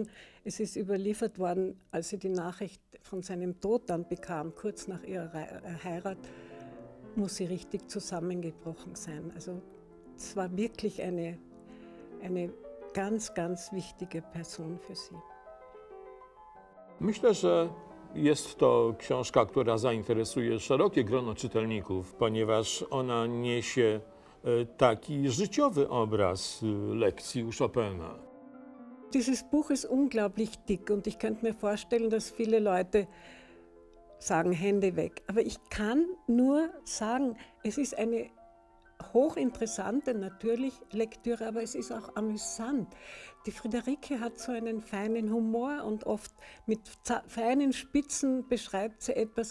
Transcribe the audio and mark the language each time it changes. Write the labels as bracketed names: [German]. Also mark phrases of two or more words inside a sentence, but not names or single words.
[German] Es ist überliefert worden, als sie die Nachricht von seinem Tod dann bekam, kurz nach ihrer Heirat, muss sie richtig zusammengebrochen sein. Also es war wirklich eine ganz, ganz wichtige Person für sie. [Polish] Myślę, że jest to książka, która zainteresuje szerokie grono czytelników, ponieważ ona niesie taki życiowy obraz lekcji u Chopina. [German] Dieses Buch ist unglaublich dick und ich könnte mir vorstellen, dass viele Leute sagen, Hände weg. Aber ich kann nur sagen, es ist eine hochinteressante, natürlich Lektüre, aber es ist auch amüsant. Die Friederike hat so einen feinen Humor und oft mit feinen Spitzen beschreibt sie etwas.